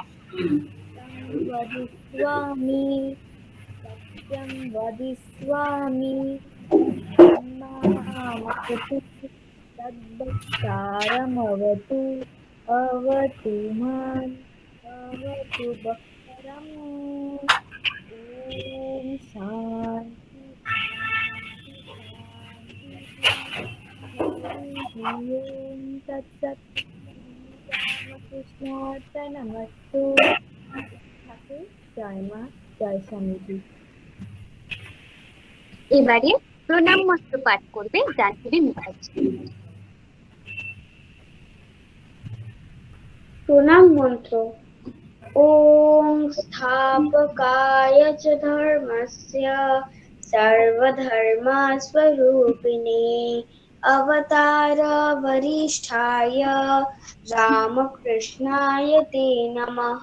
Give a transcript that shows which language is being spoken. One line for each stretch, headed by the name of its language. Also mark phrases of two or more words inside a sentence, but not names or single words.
Sanskrit: वदिष्यामि सत्यं वदिष्यामि मामवतु तद्वक्तारमवतु अवतु माम् अवतु वक्तारम्। ॐ शान्ति शान्ति शान्तिः। हरिः ॐ तत्सत्। श्रीरामकृष्णार्पणमस्तु।
Bangla: ঠাকুর জয় মা, জয় স্বামীজি। এবারে প্রণাম মন্ত্র পাঠ করবে জাহ্নবী মুখার্জি। প্রণাম মন্ত্র।
Sanskrit: ওম স্থাপকায় চ ধর্মস্য সর্বধর্মস্বরূপিণে অবতার বরিষ্ঠায় রামকৃষ্ণায় তে নমঃ।